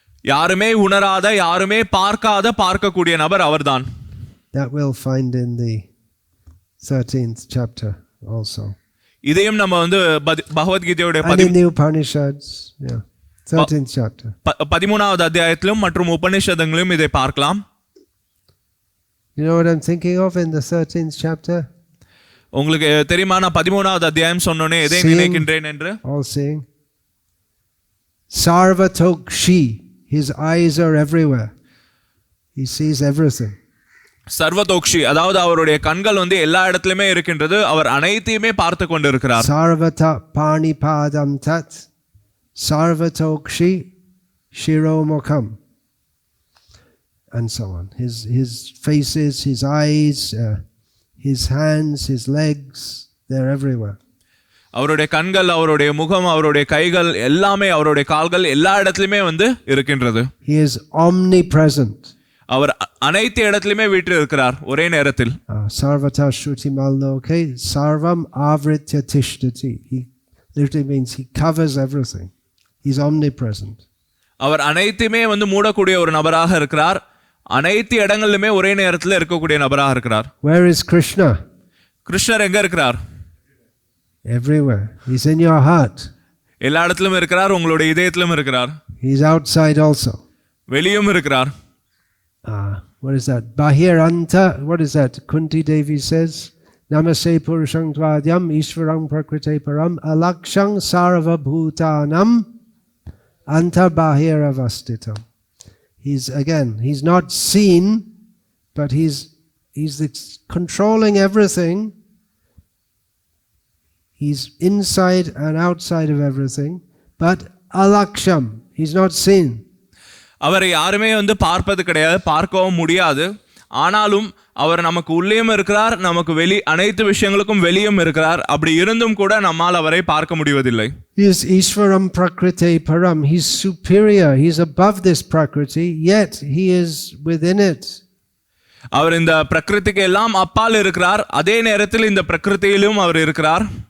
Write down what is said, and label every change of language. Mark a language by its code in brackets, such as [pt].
[ta] யாருமே உணராத யாருமே பார்க்கக்கூடிய நபர் அவர்தான். [en] That we'll find in the 13th chapter also. [ta] இதையும் நம்ம வந்து பகவத்கீதையோட [en] in the Upanishads, yeah, 13th chapter. [ta] 13வது அத்தியாயத்திலும் மற்றும் உபநிஷதங்களிலும் இதை பார்க்கலாம். [en] You know what I'm thinking of in the 13th chapter? [ta] உங்களுக்கு தெரியுமா நான் 13வது அத்தியாயம் சொன்னோனே எதை நினைக்கின்றேன் என்று? [en] All seeing. Sarvatokshi. His eyes are everywhere. He sees everything. [ta] சர்வதோக்ஷி அதாவது அவருடைய கண்கள் வந்து எல்லா இடத்திலுமே இருக்கின்றது. அவர் அனைத்தையுமே பார்த்து கொண்டிருக்கிறார். [sa] Sarvata panipadam tat. Sarvatokshi shiromukham. [en] And so on. His faces, his eyes, his hands, his legs, they're everywhere. [ta] அவருடைய கண்கள், அவருடைய முகம், அவருடைய கைகள் எல்லாமே, அவருடைய கால்கள் எல்லா இடத்திலுமே வந்து இருக்கின்றது. [en] He is omnipresent. [ta] அவர் அனைத்து இடத்திலுமே வீற்றிருக்கிறார் ஒரே நேரத்தில். [sa] Sarvata shruti malloke sarvam avritya tishtati. [en] He literally means he covers everything. He's omnipresent. [ta] அவர் அனைத்துமே வந்து மூடக்கூடிய ஒரு நபராக இருக்கிறார். அனைத்து இடங்களிலுமே ஒரே நேரத்தில் இருக்கக்கூடிய நபராக இருக்கிறார். [en] Where is Krishna? [ta] கிருஷ்ணர் எங்க இருக்கிறார்? [en] Everywhere. He's in your heart. [ta] எல்லா இடத்திலும் இருக்கிறார். உங்களுடைய இதயத்திலும் இருக்கிறார். [en] He's outside also. [ta] வெளியும் இருக்கிறார். [en] What is that? Bahiranta. What is that? Kunti Devi says, [sa] Namaste Purushang Tvadyam Ishvarang Prakrite Param Alakshang Sarva Bhutanam Anta Bahiravastitam. [en] He's not seen, but he's controlling everything. He's inside and outside of everything, but alaksham, he's not seen. [ta] அவரை யாருமே வந்து பார்ப்பது கிடையாது, பார்க்கவும் முடியாது. ஆனாலும் அவர் நமக்கு உள்ளேயும் இருக்கிறார், நமக்கு அனைத்து விஷயங்களுக்கும் வெளியும் இருக்கிறார். அப்படி இருந்தும் கூட நம்மால் அவரை பார்க்க முடிவதில்லை. [en] He is [sa] Ishvaram Prakriti Param. [en] He is superior. He is above this Prakriti, yet he is within it. [ta] அவர் இந்த பிரகிருதிக்கு எல்லாம் அப்பால் இருக்கிறார், அதே நேரத்தில் இந்த பிரகிருதியிலும் அவர் இருக்கிறார்.